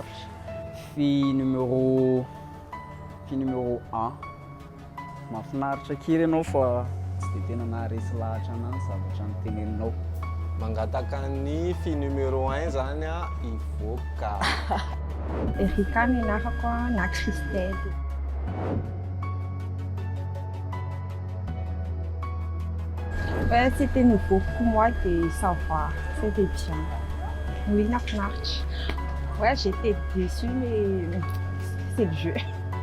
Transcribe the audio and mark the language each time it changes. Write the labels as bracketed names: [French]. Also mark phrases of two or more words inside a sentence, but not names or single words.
[French] Fille numéro 1 [Malagasy] mahafinaritra kely ianao fa tsy dia tena naharesy lahatra anany zavatra niteneninao. Mangataka ny [French] fille numéro 1 [Malagasy] zany ivoaka. Erika ny anarako na Christelle. [French] Ouais, c'était nouveau pour moi de savoir, c'était bien. [Malagasy] Oui, nafinaritra. [French] Ouais, j'étais déçue mais c'est le jeu.